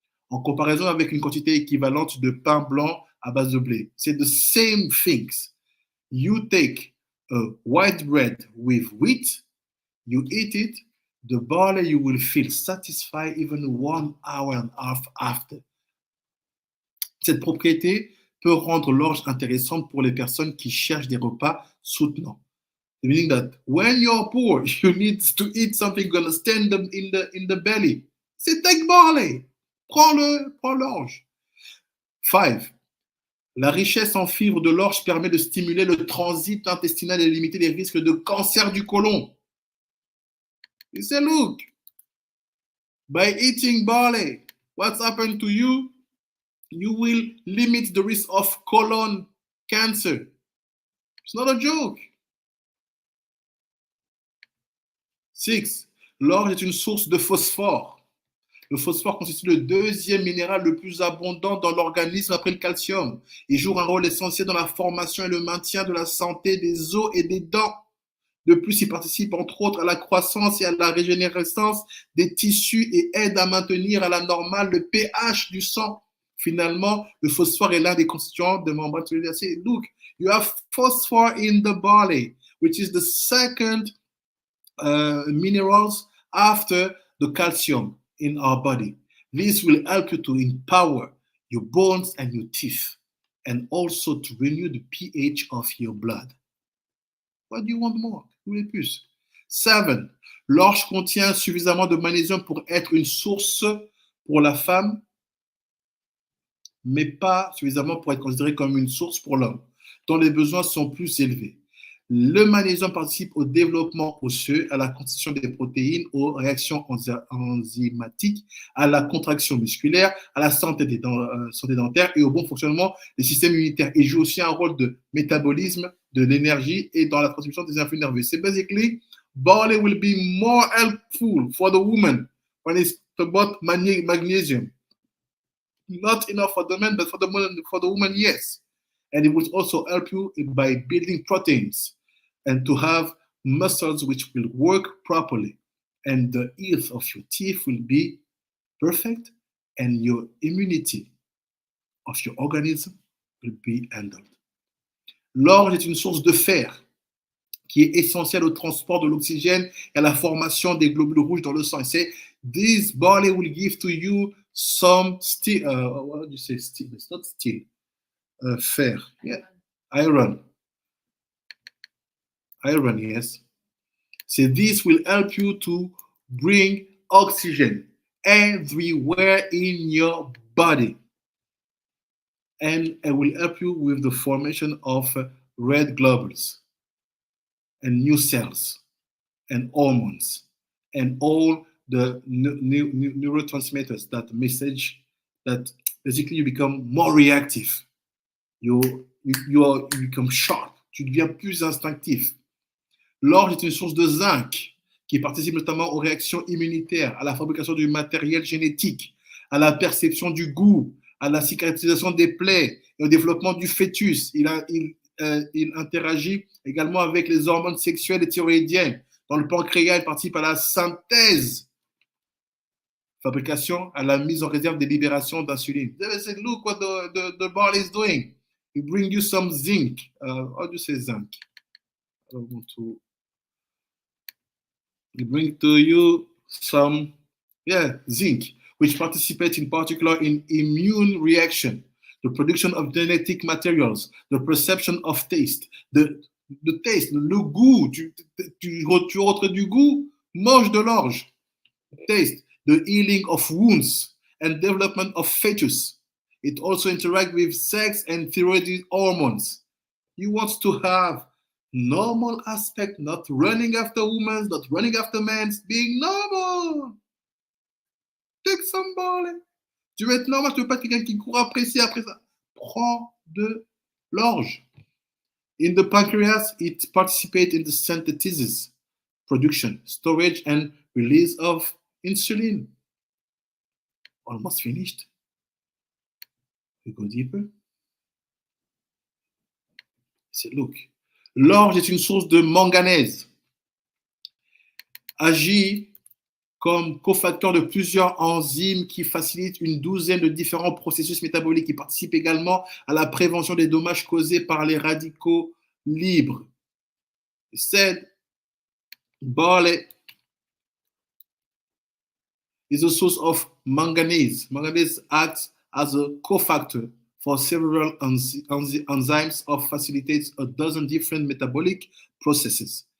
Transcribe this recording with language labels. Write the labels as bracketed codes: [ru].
[fr] En comparaison avec une quantité équivalente de pain blanc à base de blé. [en] C'est the same things. You take a white bread with wheat, you eat it, the barley you will feel satisfied even 1 hour and a half after. [fr] Cette propriété peut rendre l'orge intéressante pour les personnes qui cherchent des repas soutenants. [en] Meaning that when you're poor, you need to eat something going to stand in the belly. [fr] C'est [en] take barley. [fr] Prends l'orge. 5. La richesse en fibres de l'orge permet de stimuler le transit intestinal et de limiter les risques de cancer du côlon. [en] You say, look, by eating barley, what's happened to you? You will limit the risk of colon cancer. It's not a joke. 6. [fr] L'orge est une source de phosphore. Le phosphore constitue le deuxième minéral le plus abondant dans l'organisme après le calcium. Il joue un rôle essentiel dans la formation et le maintien de la santé des os et des dents. De plus, il participe entre autres à la croissance et à la régénérescence des tissus et aide à maintenir à la normale le pH du sang. Finalement, le phosphore est l'un des constituants de membrane cellulaire. [en] Look, you have phosphor in the barley, which is the second minerals after the calcium in our body. This will help you to empower your bones and your teeth, and also to renew the pH of your blood. What do you want more? [fr] Vous voulez plus? [en] 7. [fr] L'orge contient suffisamment de magnésium pour être une source pour la femme, mais pas suffisamment pour être considéré comme une source pour l'homme, dont les besoins sont plus élevés. Le magnésium participe au développement osseux, à la constitution des protéines, aux réactions enzymatiques, à la contraction musculaire, à la santé dentaire et au bon fonctionnement des systèmes immunitaires. Il joue aussi un rôle de métabolisme de l'énergie et dans la transmission des influx nerveux. [en] C'est basically, barley will be more helpful for the woman when it's about magnesium. Not enough for the man, but for the woman, yes. And it will also help you by building proteins and to have muscles which will work properly. And the health of your teeth will be perfect, and your immunity of your organism will be handled. [fr] L'orge est une source de fer qui est essentielle au transport de l'oxygène et à la formation des globules rouges dans le sang. Et c'est [en] this barley will give to you some steel. What do you say? Steel? It's not steel. Fer. Yeah. Iron. Iron, yes. So this will help you to bring oxygen everywhere in your body. And it will help you with the formation of red globules and new cells and hormones and all the neurotransmitters that message that basically you become more reactive. You become sharp. [fr] Tu deviens plus instinctif. L'orge est une source de zinc qui participe notamment aux réactions immunitaires, à la fabrication du matériel génétique, à la perception du goût, à la cicatrisation des plaies et au développement du fœtus. Il interagit également avec les hormones sexuelles et thyroïdiennes. Dans le pancréas, il participe à la synthèse, fabrication, à la mise en réserve des libérations d'insuline. [en] They said, look what the barley is doing. It brings you some zinc. How do you say zinc? I don't want to. It brings to you some, zinc, which participates in particular in immune reaction, the production of genetic materials, the perception of taste, the taste, le goût. [fr] Tu retrouves du goût, mange de l'orge. [en] Taste, the healing of wounds and development of fetus. It also interacts with sex and thyroid hormones. You want to have normal aspect, not running after women, not running after men, being normal. Take some barley. [fr] Tu veux être normal, tu veux pas être quelqu'un qui court après ça. Prends de l'orge. [en] In the pancreas, it participates in the synthesis, production, storage, and release of insulin. Almost finished. We go deeper. C'est look. [fr] L'orge est une source de manganèse. Agit comme cofacteur de plusieurs enzymes qui facilitent une douzaine de différents processus métaboliques. Il participe également à la prévention des dommages causés par les radicaux libres. [en] Said, barley is a source of manganese. Manganese acts as a cofactor for several enzymes that facilitates a dozen different metabolic processes.